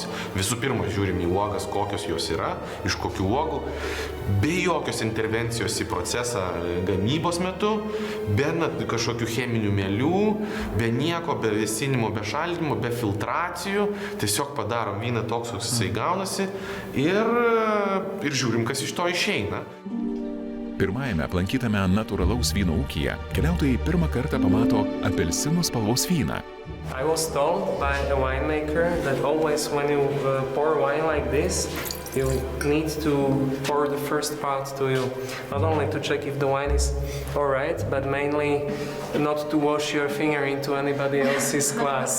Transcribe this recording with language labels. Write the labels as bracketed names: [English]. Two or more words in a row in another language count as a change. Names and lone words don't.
[Lithuanian] Visų pirma, žiūrim į uogas, kokios jos yra, iš kokių uogų, be jokios intervencijos į procesą gamybos metu, be kažkokių cheminių mielių, be nieko, be vėsinimo, be šaldymo, be filtracijų, tiesiog padarom vyną toks, koks jisai gaunasi ir žiūrim, kas iš to išeina. Pirmajame aplankytame natūralaus vyno ūkyje keliautojai pirmą kartą pamato apelsinų spalvos vyną. [English] I was told by a winemaker that always when you pour wine like this, you need to pour the first part to you, not only to check if the wine is alright, but mainly not to wash your finger into anybody else's glass.